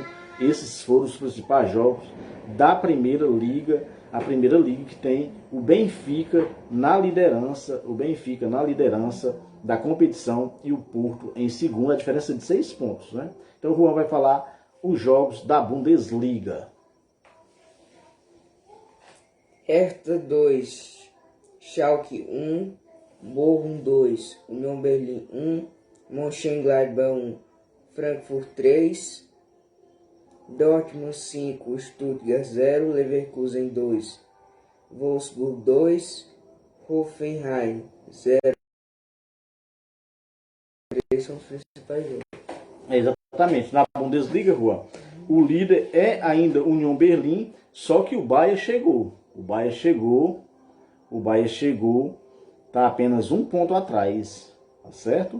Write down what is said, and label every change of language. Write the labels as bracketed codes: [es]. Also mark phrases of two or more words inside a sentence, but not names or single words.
[pt] Esses foram os principais jogos da primeira liga, a primeira liga que tem o Benfica na liderança, da competição e o Porto em segundo, a diferença de 6 pontos, né? Então o Juan vai falar os jogos da Bundesliga. Hertha 2, Schalke 1, Bochum 2, Union Berlin 1, Mönchengladbach 1, Frankfurt 3, Dortmund 5, Stuttgart 0, Leverkusen 2, Wolfsburg 2, Hoffenheim 0. Esses são os principais jogos. Exatamente, na Bundesliga, Juan, o líder é ainda Union Berlin, só que o Bayern chegou. O Bayern chegou, tá apenas 1 ponto atrás, tá certo?